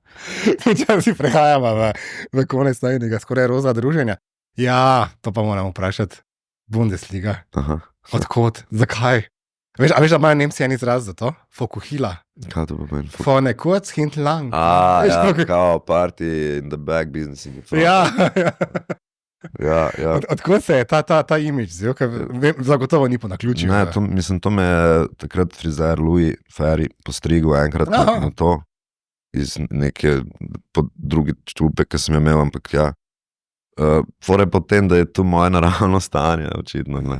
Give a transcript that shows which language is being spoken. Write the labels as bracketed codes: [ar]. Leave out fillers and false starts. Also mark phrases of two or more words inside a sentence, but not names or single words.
[sl] Počasi prehajamo v konec najnega skoraj roza druženja. Ja, to pa moram vprašati. Bundesliga. Aha. Odkot? Zakaj? A veš, da imajo Nemci en izraz za to? Fokuhila. Kaj to pomeni? [de] Vorne kurz, hinten lang. [en] Ja, kao party in the back business in the front. [sl] Ja. Odkot se je ta imidž zelo, ker zagotovo ni po naključju. Ne, to me je takrat frizer Louis Ferry postrigel enkrat na to, iz neke druge čupe, ki sem imel, ampak ja. Fore potem, da je to moje naravno stanje, očitno, ne.